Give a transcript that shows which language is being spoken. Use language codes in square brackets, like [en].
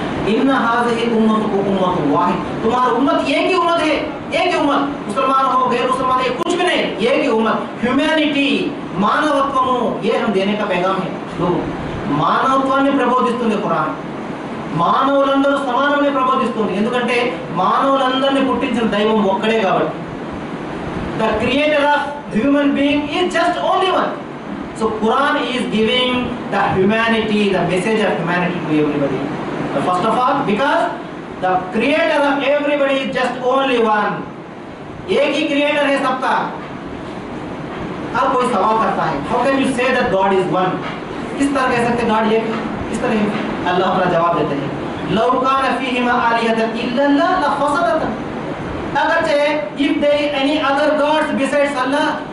[ar] ان هذه امتکم امۃ واحد، [ur] تمہاری امت ایک ہی امت ہے، ایک ہی امت، مسلمان ہو غیر مسلمان ہے کچھ بھی نہیں، ایک ہی امت، ہیومینٹی، మానవత్వము، یہ ہم دینے کا پیغام ہے۔ [te] మానవత్వాన్ని ప్రబోధిస్తుంది ఖురాన్, మానవులందరూ సమానమని ప్రబోధిస్తుంది, ఎందుకంటే మానవులందరినీ పుట్టించిన దైవం ఒక్కడే కాబట్టి। [en] The creator of human being is just only one. So Quran is giving the humanity, the message of humanity to everybody. First of all, because the creator of everybody is just only one. [ur] ایک ہی creator ہے سب کا۔ ہر کوئی سوال کرتا ہے [en] how can you say that God is one؟ [ur] کس طرح کہہ سکتے گاڈ ایک ہے؟ کس طرح؟ اللہ اپنا جواب دیتے ہیں [ar] لو کان فیہما آلہۃ الا اللہ لفسدتا، [ur] اگرچہ [en] if there is any other gods besides Allah,